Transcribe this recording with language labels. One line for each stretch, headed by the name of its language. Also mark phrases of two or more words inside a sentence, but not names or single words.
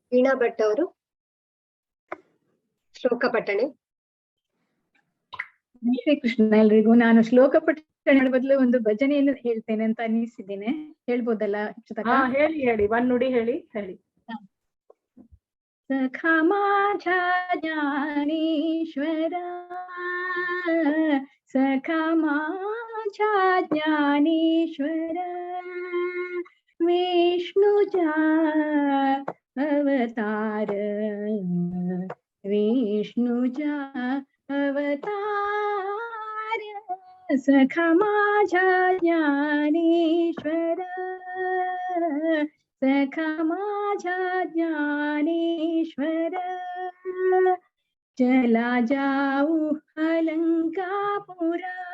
Kannada: ವೀಣಾ ಭಟ್ ಅವರು ಶ್ಲೋಕ ಪಠಣೆ. ಶ್ರೀ ಕೃಷ್ಣ ಎಲ್ರಿಗೂ. ನಾನು ಶ್ಲೋಕ ಪಠಣೆ ಬದಲು ಒಂದು ಭಜನೆಯನ್ನು ಹೇಳ್ತೇನೆ ಅಂತ ಅನ್ನಿಸಿದ್ದೇನೆ. ಹೇಳ್ಬೋದಲ್ಲ? ಹೇಳಿ. ಒಂದ್ ನುಡಿ ಹೇಳಿ.
Marathi: ಸಖಾ माझा ज्ञानेश्वर, सखा माझा ज्ञानेश्वर, विष्णुजा अवतार, विष्णुजा अवतार, सखा माझा ज्ञानेश्वर, सखा माझा ज्ञानेश्वर, चला जाऊ अलंकापुरा,